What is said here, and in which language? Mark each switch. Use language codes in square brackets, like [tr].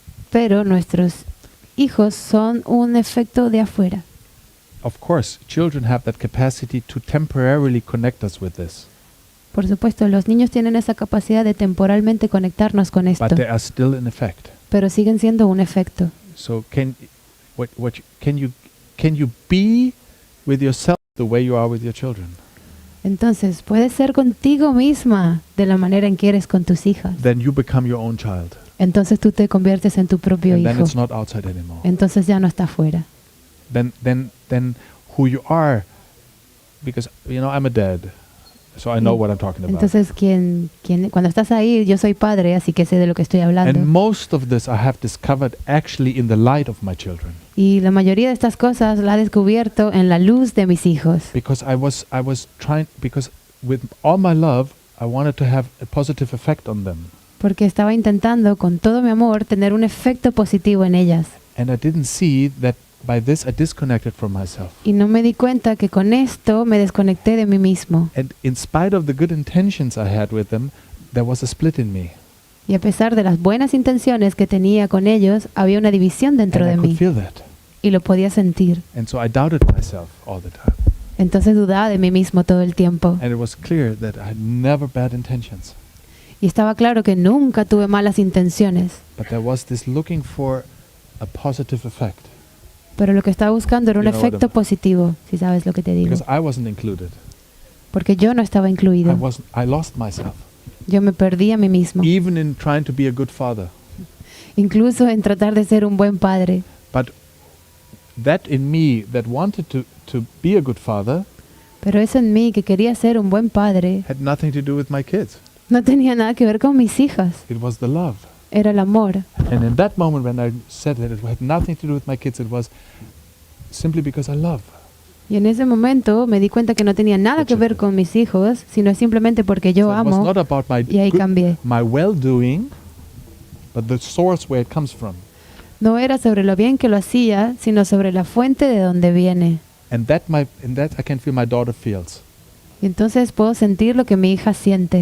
[es] Pero nuestros hijos son un efecto de afuera. [en] Of course, children have that capacity to temporarily connect us with this. [es] Por supuesto, los niños tienen esa capacidad de temporalmente conectarnos con esto. [en] But they are still an effect. [es] Pero siguen siendo un efecto. [en] So can you be with yourself the way you are with your children? [es] Entonces, puedes ser contigo misma de la manera en que eres con tus hijas. [en] Then you become your own child. [es] Entonces tú te conviertes en tu propio [en] And [es] hijo. [en] then it's not outside anymore. [es] Entonces ya no está afuera. [en] Then who you are, because I'm a dad, so I know what I'm talking about. [es] Entonces cuando estás ahí, yo soy padre, así que sé de lo que estoy hablando. [en] And most of this I have discovered actually in the light of my children. [es] Y la mayoría de estas cosas la he descubierto en la luz de mis hijos. [en] Because I was trying, because with all my love, I wanted to have a positive effect on them. [es] Porque estaba intentando con todo mi amor tener un efecto positivo en ellas. [en] And I didn't see that by this I disconnected from myself. [es] Y no me di cuenta que con esto me desconecté de mí mismo. [en] And in spite of the good intentions I had with them, there was a split in me. [es] Y a pesar de las buenas intenciones que tenía con ellos, había una división dentro de [en] And I could [es] mí. [en] feel that. [es] Y lo podía sentir. [en] And so I doubted myself all the time. [es] Entonces dudaba de mí mismo todo el tiempo. [en] And it was clear that I had never bad intentions. [es] Y estaba claro que nunca tuve malas intenciones. [en] But there was this looking for a positive effect. [es] Pero lo que estaba buscando era un efecto positivo, si sabes lo que te digo. [en] Because I wasn't included. [es] Porque yo no estaba incluido. [en] I lost myself. [es] Yo me perdí a mí mismo. [en] Even in trying to be a good father. [es] Incluso en tratar de ser un buen padre. [en] But that in me that wanted to be a good father, [es] pero eso en mí que quería ser un buen padre, [en] had nothing to do with my kids. [es] No tenía nada que ver con mis hijas. [en] It was the love. [es] Era el amor. [en] And in that moment when I said that it had nothing to do with my kids, it was simply because I love. [es] Y en ese momento me di cuenta que no tenía nada que ver con mis hijos, sino simplemente porque yo amo. Y ahí cambié. [en] My well-doing, but the source where it comes from. [es] No era sobre lo bien que lo hacía, sino sobre la fuente de donde viene. [en] And that I can feel my daughter feels. [es] Y entonces puedo sentir lo que mi hija siente.